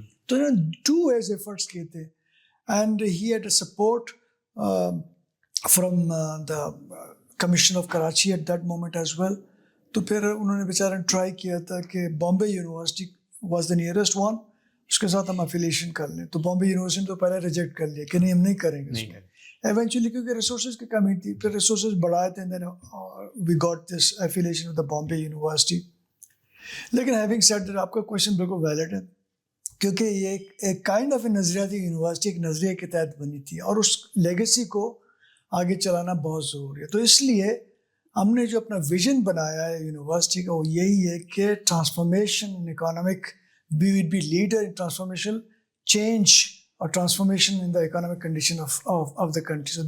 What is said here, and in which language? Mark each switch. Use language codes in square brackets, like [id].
[ur] تو انہوں نے 2 ways efforts کیے تھے [en] And he had a support from the commission of Karachi at that moment as well. [ur] تو پھر انہوں نے بیچارے ٹرائی کیا تھا کہ [en] Bombay university was the nearest one, [ur] اس کے ساتھ ہم افیلیشن کر لیں. تو بامبے یونیورسٹی نے تو پہلے ریجیکٹ کر لیا کہ نہیں ہم نہیں کریں گے اس میں. ایونچولی کیونکہ ریسورسز کی کمی تھی, پھر ریسورسز بڑھائے تھے, [en] Then we got this affiliation with the Bombay university. [ur] لیکن [en] having said that [ur] آپ کا کویشچن بالکل ویلڈ ہے, کیونکہ یہ ایک کائنڈ آف اے نظریاتی یونیورسٹی ایک نظریے کے تحت بنی تھی اور اس لیگیسی کو آگے چلانا بہت ضروری ہے. تو اس لیے ہم نے جو اپنا ویژن بنایا ہے یونیورسٹی کا وہ یہی ہے کہ [en] Transformation in economic we would be leader in transformational change or transformation in the economic condition of the country.